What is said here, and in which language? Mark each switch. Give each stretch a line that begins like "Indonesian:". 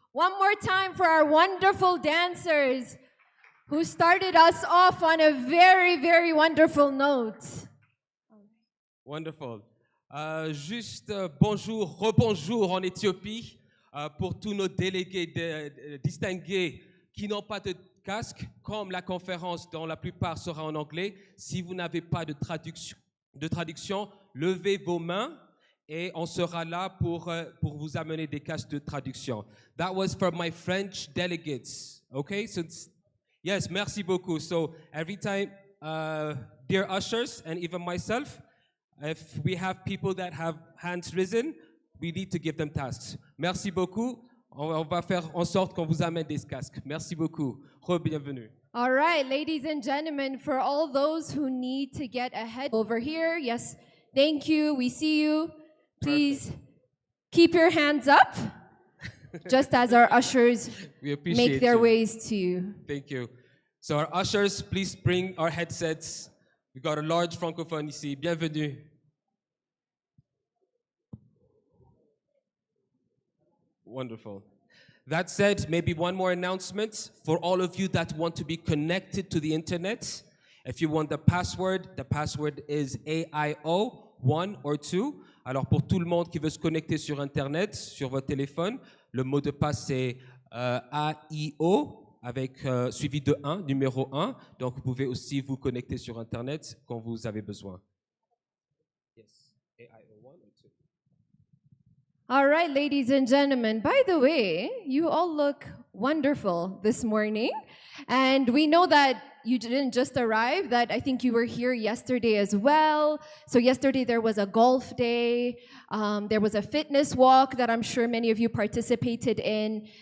English: One more time for our wonderful dancers who started us off on a very, very wonderful note. Wonderful.
French: Juste bonjour, rebonjour en Éthiopie pour tous nos délégués distingués qui n'ont pas de casque, comme la conférence dont la plupart sera en anglais. Si vous n'avez pas de traduction, levez vos mains et on sera là pour vous amener des casques de traduction.
English: That was for my French delegates. Okay, so yes, merci beaucoup. So every time, dear ushers and even myself, if we have people that have hands risen, we need to give them tasks.
French: Merci beaucoup. On va faire en sorte qu'on vous amène des casques. Merci beaucoup. Bienvenue.
English: All right, ladies and gentlemen, for all those who need to get ahead over here, yes, thank you. We see you. Please keep your hands up, just as our ushers make their ways to you. Thank you. So our ushers, please bring our headsets. We got a large francophone ici. Bienvenue. Wonderful. That said, maybe one more announcement for all of you that want to be connected to the internet. If you want the password is AIO 1 or 2.
French: Alors pour tout le monde qui veut se connecter sur internet, sur votre téléphone, le mot de passe c'est AIO avec suivi de 1, numéro 1. Donc vous pouvez aussi vous connecter sur internet quand vous avez besoin.
English: Yes. AIO 1 or 2. All right, ladies and gentlemen, by the way, you all look wonderful this morning. And we know that you didn't just arrive, that I think you were here yesterday as well. So yesterday there was a golf day, there was a fitness walk that I'm sure many of you participated in.